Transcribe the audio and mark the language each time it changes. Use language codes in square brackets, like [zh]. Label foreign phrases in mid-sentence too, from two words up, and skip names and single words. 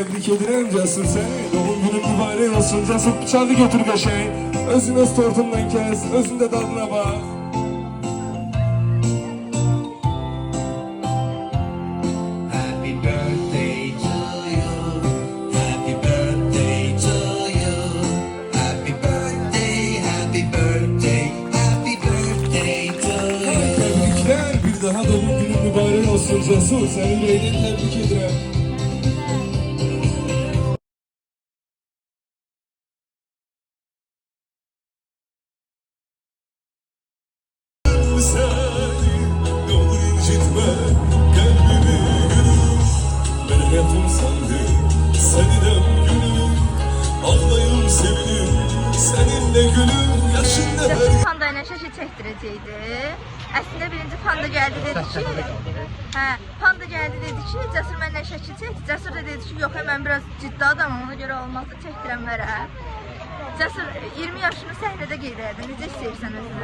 [az] edirəm Cəsur səni. Doğum günün mübarək olsun Cəsur, bıçağı götür qəşəng. Özün öz tortundan kəs, özün də dadına bax. [en] Happy birthday to you. Happy birthday to you. Happy birthday, happy birthday, happy birthday to you. [az] Təbriklər, bir daha doğum günün mübarək olsun Cəsur. Səni ürəkdən təbrik edirəm. [tr] Seni ne olur incitme kalbimi gülüm. Ben hayatım sandım seninle gülüm. Ağlayım sevinim seninle gülüm. Yaşında her [az] Cəsur panda ilə şəkil çəkdirəcəkdi. Əslində birinci panda gəldi dedi ki, panda gəldi dedi ki, Cəsur mənlə şəkil çəkdi. Cəsur da dedi ki, yox, mən biraz ciddi adamım, ona görə olmazsa çəkdirəm verəm. Cəsur 20 yaşını səhnədə qeyd edin. Necə istəyirsən özünü?